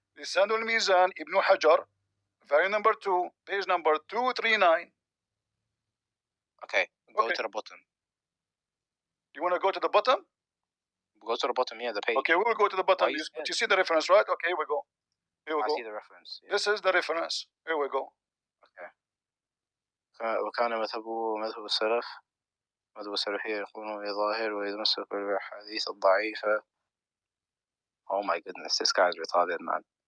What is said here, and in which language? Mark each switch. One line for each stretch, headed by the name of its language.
English: لسان الميزان Ibn Hajar, volume number 2, page number 239. Okay, go to the bottom. You want to go to the bottom? Go to the bottom, the page. Okay, we will go to the bottom. You see the reference, right? Okay, we go. Here we go. I see the reference. Yeah. This is the reference. Here we go. Okay.
Arabic: وكان مذهب السلف مذهب السلفية يقولون بظاهر ويتمسك بالأحاديث الضعيفة.
English: Oh my goodness, this guy's retarded, man.